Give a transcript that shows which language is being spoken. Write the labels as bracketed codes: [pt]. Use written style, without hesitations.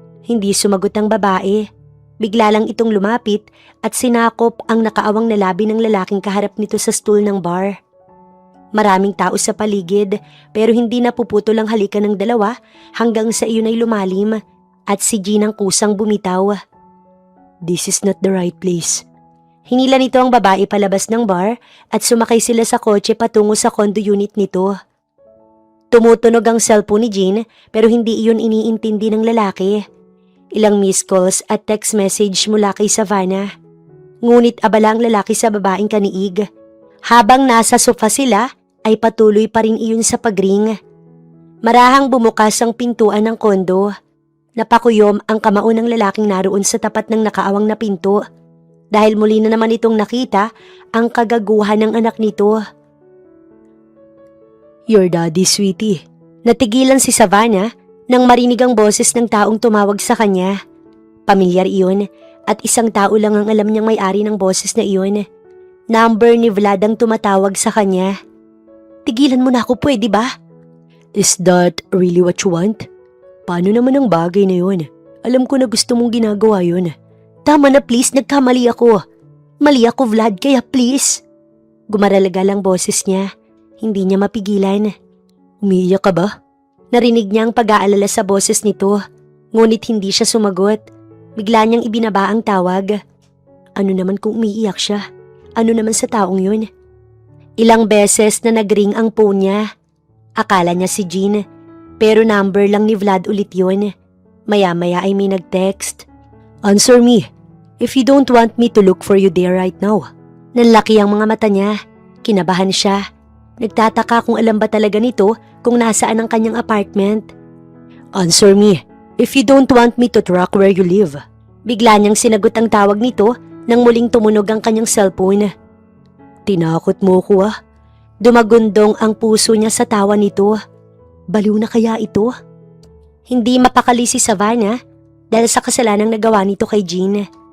[tl] Hindi sumagot ang babae. Bigla lang itong lumapit at sinakop ang nakaawang na labi ng lalaking kaharap nito sa stool ng bar. Maraming tao sa paligid pero hindi napuputol ang halikan ng dalawa hanggang sa iyon ay lumalim at si Jean ang kusang bumitaw. [en] This is not the right place. [tl] Hinila nito ang babae palabas ng bar at sumakay sila sa kotse patungo sa condo unit nito. Tumutunog ang cellphone ni Jean pero hindi iyon iniintindi ng lalaki. Ilang missed calls at text message mula kay Savannah. Ngunit abala ang lalaki sa babaeng kaniig. Habang nasa sofa sila ay patuloy pa rin iyon sa pagring. Marahang bumukas ang pintuan ng kondo. Napakuyom ang kamao ng lalaking naroon sa tapat ng nakaawang na pinto dahil muli na naman itong nakita ang kagaguhan ng anak nito. [en] Your daddy, sweetie. [tl] Natigilan si Savannah nang marinig ang boses ng taong tumawag sa kanya. Pamilyar iyon at isang tao lang ang alam niyang may-ari ng boses na iyon. Number ni Vlad ang tumatawag sa kanya. Tigilan mo na ako, pwede ba? [en] Is that really what you want? [tl] Paano naman ang bagay na yun? Alam ko na gusto mong ginagawa yun. Tama na please, nagkamali ako. Mali ako Vlad, kaya please. Gumaralaga lang boses niya. Hindi niya mapigilan. Umiiyak ka ba? Narinig niya ang pag-aalala sa boses nito. Ngunit hindi siya sumagot. Bigla niyang ibinaba ang tawag. Ano naman kung umiiyak siya? Ano naman sa taong yun? Ilang beses na nagring ang phone niya. Akala niya si Jean. Pero number lang ni Vlad ulit yun. Maya-maya ay may nag-text. [en] Answer me. If you don't want me to look for you there right now. [tl] Nanlaki ang mga mata niya. Kinabahan siya. Nagtataka kung alam ba talaga nito kung nasaan ang kanyang apartment. [en] Answer me. If you don't want me to track where you live. [tl] Bigla niyang sinagot ang tawag nito nang muling tumunog ang kanyang cellphone. Tinakot mo ko ah. Dumagundong ang puso niya sa tawa nito. Baliw na kaya ito? Hindi mapakali si Savannah dahil sa kasalanang nagawa nito kay Jean.